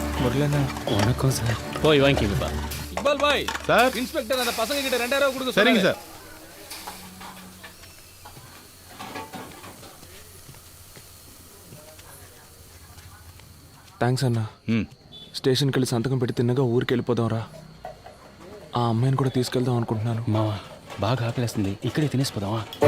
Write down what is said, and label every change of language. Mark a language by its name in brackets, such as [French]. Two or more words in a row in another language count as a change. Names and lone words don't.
[Tamil] அவர்களேண்ணா வணக்கம் சார் போய் வாங்கிக்கப்பா. இக்பால் பாய் சார் இன்ஸ்பெக்டர் அந்த பசங்க கிட்ட 2000 ரூபாய் கொடுக்க சரிங்க சொன்னாரு. சார். [Telugu] థ్యాంక్స్ అన్న. స్టేషన్కి వెళ్ళి సంతకం పెట్టి తిన్నగా ఊరికి వెళ్ళిపోదాం రా. ఆ అమ్మాయిని కూడా తీసుకెళ్దాం అనుకుంటున్నాను. మావా బాగా ఆకలేస్తుంది, ఇక్కడే తినేసిపోదామా?